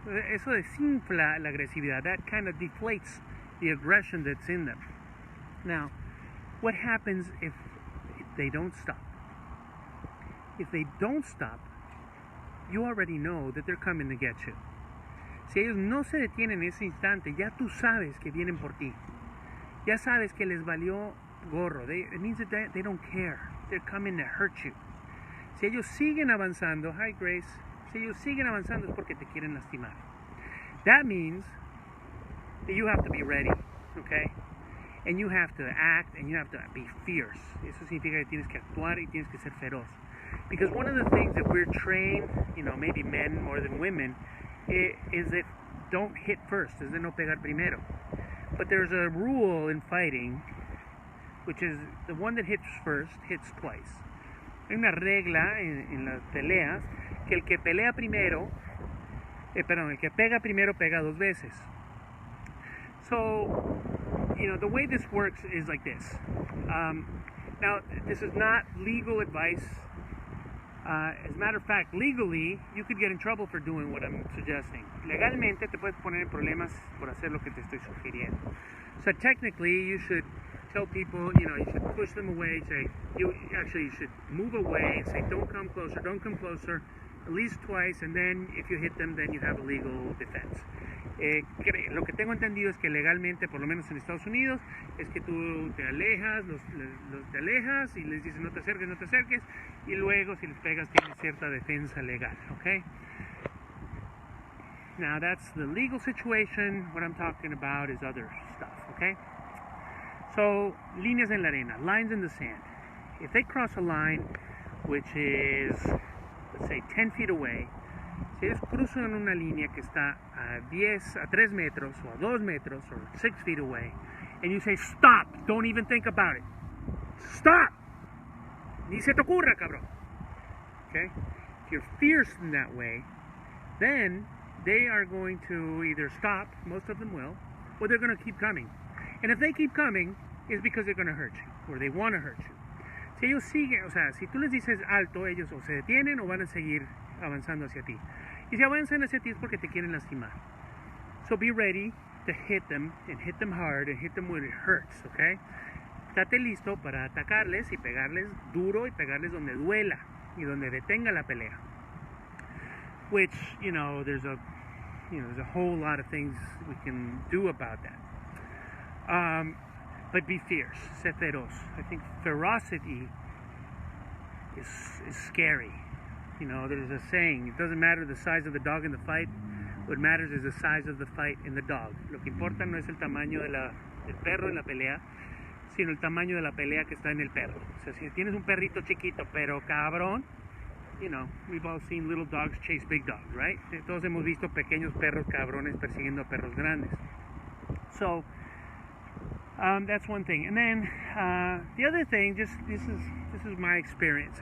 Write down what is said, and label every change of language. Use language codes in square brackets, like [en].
[es] Eso desinfla la agresividad. [en] That kind of deflates the aggression that's in them. Now, what happens if they don't stop? If they don't stop, you already know that they're coming to get you. [es] Si ellos no se detienen en ese instante, ya tú sabes que vienen por ti. Ya sabes que les valió gorro. [en] It means that they don't care. They're coming to hurt you. [es] Si ellos siguen avanzando, [en] hi Grace, [es] si ellos siguen avanzando es porque te quieren lastimar. [en] That means that you have to be ready, okay? And you have to act and you have to be fierce. [es] Eso significa que tienes que actuar y tienes que ser feroz. [en] Because one of the things that we're trained, maybe men more than women, is that don't hit first, [es] es de no pegar primero. [en] But there's a rule in fighting, which is the one that hits first hits twice. [es] Hay una regla en las peleas que el que pelea primero, el que pega primero pega dos veces. [en] So, the way this works is like this. Now, this is not legal advice. As a matter of fact, legally, you could get in trouble for doing what I'm suggesting. [es] Legalmente te puedes poner en problemas por hacer lo que te estoy sugiriendo. [en] So technically, you should tell people, you should push them away, say, you should move away and say, don't come closer, at least twice, and then if you hit them, then you have a legal defense. [es] Lo que tengo entendido es que legalmente, por lo menos en Estados Unidos, es que tú te alejas, te alejas y les dices no te acerques, y luego si les pegas tienes cierta defensa legal, okay? [en] Now that's the legal situation. What I'm talking about is other stuff, okay? So, [es] líneas en la arena, [en] lines in the sand. If they cross a line which is, let's say, 10 feet away, [es] si ellos cruzan una línea que está a 3 metros, o a 2 metros, [en] or 6 feet away, and you say, stop, don't even think about it. Stop! [es] Ni se te ocurra, cabrón. [en] Okay? If you're fierce in that way, then they are going to either stop, most of them will, or they're going to keep coming. And if they keep coming, it's because they're going to hurt you, or they want to hurt you. [es] Si ellos siguen, si tú les dices alto, ellos o se detienen o van a seguir avanzando hacia ti. Y si avanzan hacia ti es porque te quieren lastimar. [en] So be ready to hit them, and hit them hard, and hit them when it hurts, okay? [es] Estate listo para atacarles y pegarles duro y pegarles donde duela y donde detenga la pelea. [en] Which, there's a whole lot of things we can do about that. But be fierce, [es] sé feroz. [en] I think ferocity is scary. There's a saying, it doesn't matter the size of the dog in the fight, what matters is the size of the fight in the dog. [es] Lo que importa no es el tamaño del perro en la pelea, sino el tamaño de la pelea que está en el perro. O sea, si tienes un perrito chiquito, pero cabrón, [en] we've all seen little dogs chase big dogs, right? [es] Todos hemos visto pequeños perros cabrones persiguiendo a perros grandes. [en] So, that's one thing. And then, the other thing, this is my experience.